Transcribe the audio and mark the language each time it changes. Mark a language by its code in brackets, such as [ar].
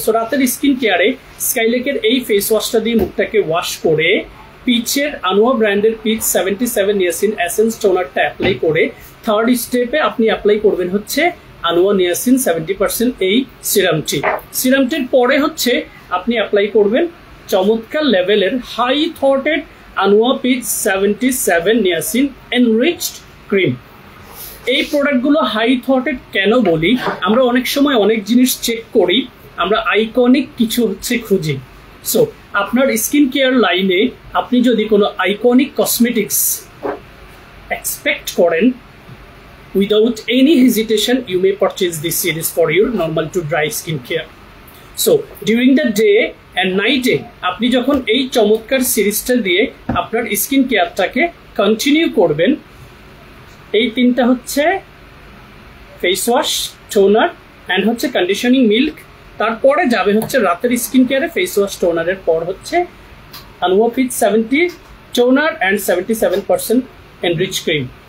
[bn] So রাতের skin কেয়ারে স্কাইলেকের এই ফেস ওয়াশটা দিয়ে মুখটাকে ওয়াশ করে পিচের আনুয়া ব্র্যান্ডের পিচ 77 নিয়াসিন এসেন্স টোনারটা অ্যাপ্লাই করে থার্ড স্টেপে আপনি অ্যাপ্লাই করবেন হচ্ছে আনুয়া নিয়াসিন 70% এই সিরামটির পরে হচ্ছে আপনি অ্যাপ্লাই করবেন চমৎকার লেভেলের high থটেড আনুয়া pitch 77 niacin enriched cream. এই প্রোডাক্টগুলো হাই থটেড কেন বলি? আমরা অনেক সময় অনেক জিনিস চেক করি, আমরা আইকনিক কিছু হচ্ছে খুঁজি। সো আপনার স্কিন কেয়ার লাইনে আপনি যদি কোনো আইকনিক কসমেটিক্স এক্সপেক্ট করেন, [en] without any hesitation you may purchase this series for your normal to dry skin care. So during the day and night [bn] আপনি যখন এই চমৎকার সিরিজটা দিয়ে আপনার স্কিন কেয়ারটাকে কন্টিনিউ করবেন, এই তিনটা হচ্ছে ফেস ওয়াশ, টোনার অ্যান্ড হচ্ছে কন্ডিশনিং মিল্ক, তারপরে যাবে হচ্ছে রাতের স্কিন কেয়ারে ফেস ওয়াশ টোনারের পর হচ্ছে আনুয়া pitch 70 toner and 77% enrich cream.